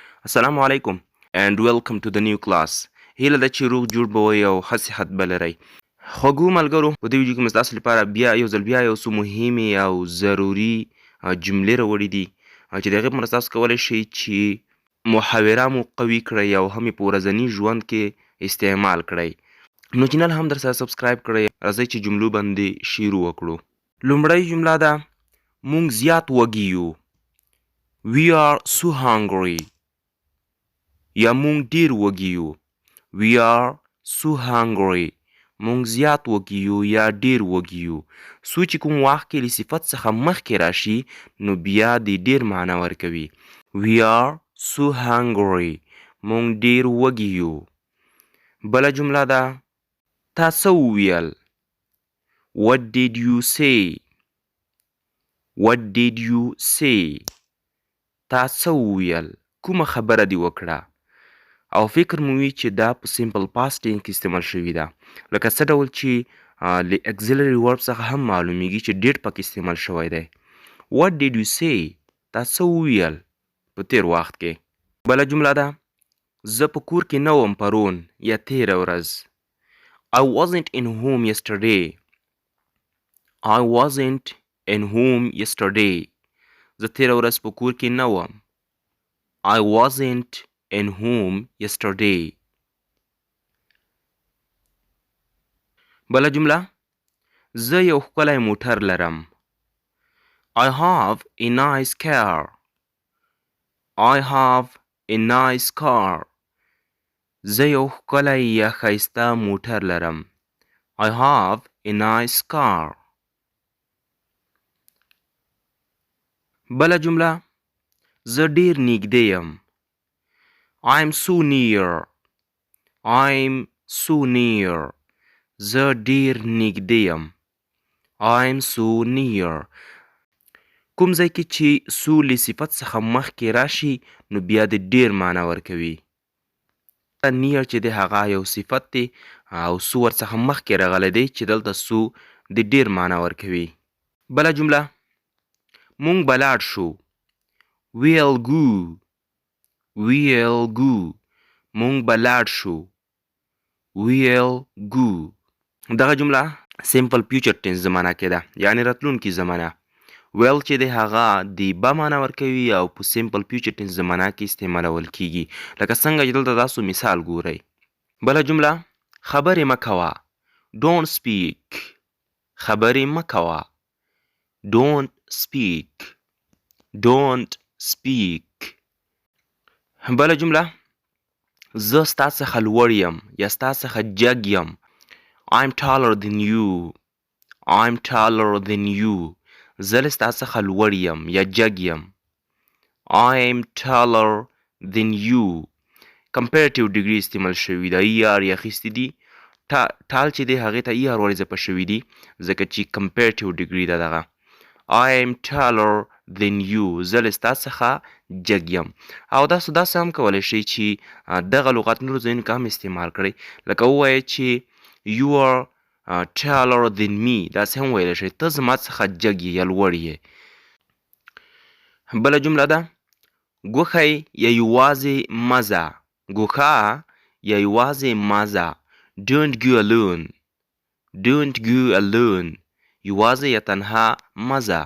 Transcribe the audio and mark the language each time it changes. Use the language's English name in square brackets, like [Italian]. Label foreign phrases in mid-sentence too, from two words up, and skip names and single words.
[Arabic] السلام علیکم [English] and welcome to the new class. [Pashto] هیله ده چې روغ جوړ به وئ او ښه صحت به لرئ. خوږو ملګرو، په دې ویډیو کې مې ستاسو لپاره بیا یو څو مهمې او ضروري جملې راوړي دي چې د هغې په مرسته تاسو کولی شئ چې محاوره مو قوي کړئ او هم یې په ورځني ژوند کې استعمال کړئ. نو چینل هم در سره سبسکرایب کړئ. راځئ چې جملو باندې شروع وکړو. لومړۍ جمله ده مونږ زیات وږي یو. [English] We are so hungry. [Pashto] یا مونږ ډیر وږي یو. [English] We are so hungry. [Pashto] مونږ زیات وږي یو یا ډیر وږي یو. سو چې کوم وخت کې له صفت څخه مخکې راشي نو بیا د ډیر معنی ورکوي. We are so hungry. مونږ ډیر وږي یو. بله جمله ده تا څه وویل. [English] What did you say? What did you say? [Pashto] تا څه وویل. کومه خبره دې وکړه. او فکر مو وي چې دا په [English] simple past tense [Pashto] کې استعمال شوي ده. لکه څه ډول چې له [English] auxiliary verb [Pashto] څخه هم معلومیږي چې ډېر پکې استعمال شوی دی. [English] What did you say? [Pashto] تا څه وویل په تیر وخت کې. بله جمله ده زه په کور کې نه وم پرون یا تېره ورځ. [English] I wasn't in home yesterday. I wasn't in home yesterday. [Pashto] زه تېره ورځ په کور کې نه وم. [English] I wasn't in home yesterday. [Pashto] بله جمله زه یو ښکلی موټر لرم. [English] I have a nice car. I have a nice car. [Pashto] زه یو ښکلی یا ښایسته موټر لرم. [English] I have a nice car. [Pashto] بله جمله زه ډیر نږدې یم. [English] I'm so near. I'm so near. [Pashto] زه ډیر نږدې یم. [English] I'm so near. [Pashto] کوم ځای کې چې سو له صفت څخه مخکې راشي نو بیا د ډیر معنی ورکوي. near چې دی هغه یو صفت دی او سو ورڅخه مخکې راغلی دی چې دلته سو د ډیر معنی ورکوي. بله جمله مونږ به لاړ شو. [English] We'll go. We'll go. [Pashto] مونږ به لاړ شو. [English] We'll go. [Pashto] دغه جمله [English] simple future tense [Pashto] زمانه کې ده یعنی راتلونکي زمانه. ویل چې دی هغه د به معنی ورکوي او په [English] simple future tense [Pashto] زمانه کې استعمالول کیږي لکه څنګه چې دلته تاسو مثال ګورئ. بله جمله خبرې مه کوه. [English] Don't speak. [Pashto] خبرې مه کوه. [English] Don't speak. Don't speak. [Pashto] بله جمله زه ستا څخه لوړ یم یا ستا څخه جګ یم. [English] I'm taller than you. I'm taller than you. [Pashto] زه له ستا څخه لوړ یم یا جګ یم. [English] I'm taller than you. comparative degree [Pashto] استعمال شوي ده. ER یې اخیستي دي. ټال چې دی هغې ته ER ور اضافه شوي دي ځکه چې [English] comparative degree [Pashto] ده دغه. [English] I'm taller than you. [Pashto] زه له ستا څخه جګ یم. او تاسو داسې هم کولی شئ چې دغه لغات نورو ځایونو کې هم استعمال کړئ لکه ووایئ چې [English] you are taller than me. [Pashto] داسې هم ویلی شئ ته زما څخه جګ یې یا لوړ یې. بله جمله ده ګوښی یا یوازې مزه. ګوښه یا یوازې مزه. [English] Don't go alone. Don't go alone. [Pashto] یوازې یا تنها مزه.